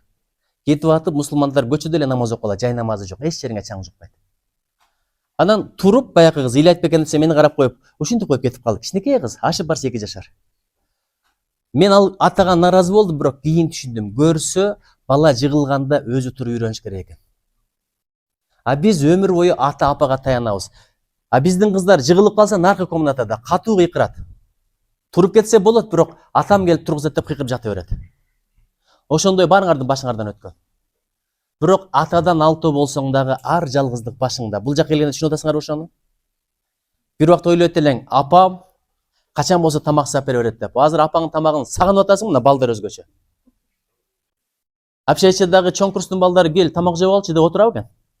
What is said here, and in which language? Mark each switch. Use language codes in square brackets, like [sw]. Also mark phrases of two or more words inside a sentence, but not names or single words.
[ky] Кетип атып, мусулмандар көчөдө эле намаз окуп калат, жай намазы жок, эч жериңе чаң жукпайт. Анан туруп, баягы кыз ыйлайт бекен десе, мени карап коюп, ушинтип коюп кетип калды. Кичинекей кыз, ашып барса 2 жашар. Мен ал атага наразы болдум, бирок кийин түшүндүм. Көрсө, [kk] бала жығылғанда өзі тұрып үйреніш керек екен. Біз өмір бойы ата апаға таянабыз. Біздің қыздар жығылып қалса нарқы комнатада қату қиқырады. Тұрып кетсе болады, бірақ атам келіп тұрғызады деп қиқырып жата береді. [ky] Ошондой барыңардың башыңардан өткөн. Бирок атадан алты болсоң дагы ар жалгыздык башыңда. Бул жака келгенде түшүнүп атасыңарбы ошону? Бир убакта ойлойт элең, апам качан болсо тамак сап бере берет деп. Азыр апаңдын тамагын сагынып атасың, мына балдар өзгөчө. Общежитиедагы чоң курстун балдары кел тамак жеп алчы деп отурабы экен.